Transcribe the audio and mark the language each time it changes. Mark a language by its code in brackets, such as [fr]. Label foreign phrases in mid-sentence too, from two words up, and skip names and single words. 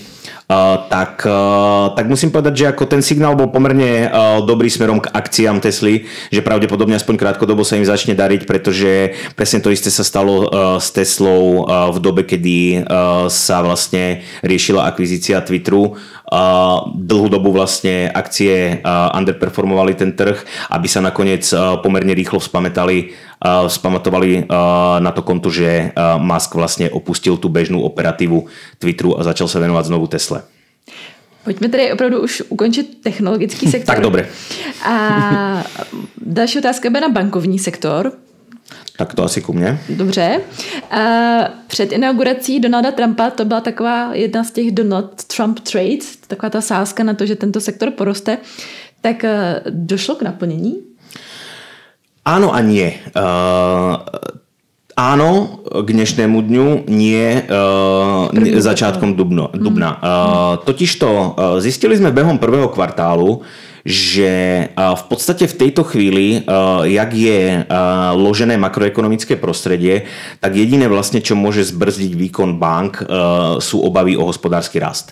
[sk] Tak musím povedať, že ako ten signál bol pomerne dobrý smerom k akciám Tesly, že pravdepodobne aspoň krátkodobo sa im začne dariť, pretože presne to isté sa stalo s Teslou v dobe, kedy sa vlastne riešila akvizícia Twitteru. Dlhú dobu vlastne akcie underperformovali ten trh, aby sa nakoniec pomerne rýchlo spamatovali na to konto, že Musk vlastne opustil tú bežnú operatívu Twitteru a začal sa venovať znovu Tesle. [cs] Pojďme tedy opravdu už ukončit technologický sektor. [sk] Tak dobre. [cs] A další otázka bude na bankovní sektor. [sk] Tak to asi ku mne. [cs] Dobře. Před inaugurací Donalda Trumpa to byla taková jedna z těch Donald Trump trades, taková ta sázka na to, že tento sektor poroste. Tak došlo k naplnění? [sk] Áno a nie. Áno, k dnešnému dňu, nie začiatkom dubna. Totižto zistili sme behom prvého kvartálu, že v podstate v tejto chvíli, jak je ložené makroekonomické prostredie, tak jediné vlastne, čo môže zbrzdiť výkon bank, sú obavy o hospodársky rast.